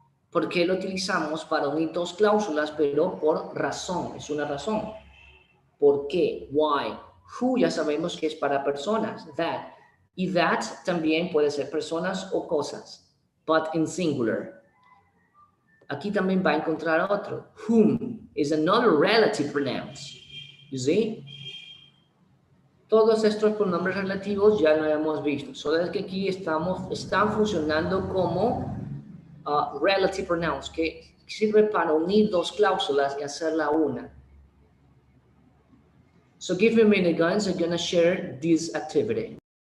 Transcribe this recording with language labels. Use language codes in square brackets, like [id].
[es] ¿Por qué lo utilizamos para unir 2 cláusulas, pero por razón? Es una razón. ¿Por qué? Why. Who ya sabemos que es para personas. That. Y that también puede ser personas o cosas. [en] But in singular. [es] Aquí también va a encontrar otro. [en] Whom is another relative pronouns. You see? [es] Todos estos pronombres relativos ya lo hemos visto. Solo es que aquí están funcionando como relative pronouns, que sirve para unir 2 cláusulas y hacerla una. [en] So give me a minute, guys. I'm gonna share this activity.